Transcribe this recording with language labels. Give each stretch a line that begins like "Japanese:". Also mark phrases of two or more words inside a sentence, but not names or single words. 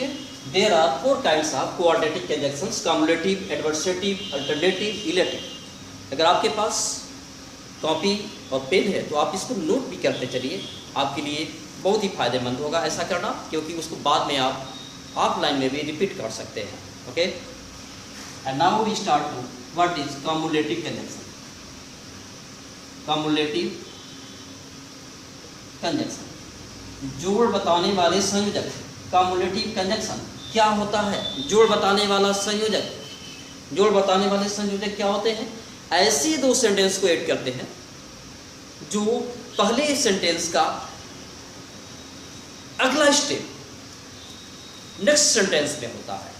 English: there are 4 kinds of coordinative conjunctions, cumulative, adversative, alternative, illative.
Hindi: अगर आपके पास कॉपी और पेन है तो आप इसको नोट भी करते चलिए, आपके लिए बहुत ही फायदेमंद होगा ऐसा करना, क्योंकि उसको बाद में आप ऑफलाइन में भी रिपीट कर सकते हैं.
English: okay. And now we start to what is cumulative conjunction. Cumulative conjunction,
Hindi: जोड़ बताने वाले संयोजक.
English: Cumulative conjunction
Hindi: क्या होता है, जोड़ बताने वाला संयोजक. जोड़ बताने वाले संयोजक क्या होते हैं, ऐसे दो सेंटेंस को ऐड करते हैं जो पहले सेंटेंस का अगला
English: step next sentence
Hindi: में होता है.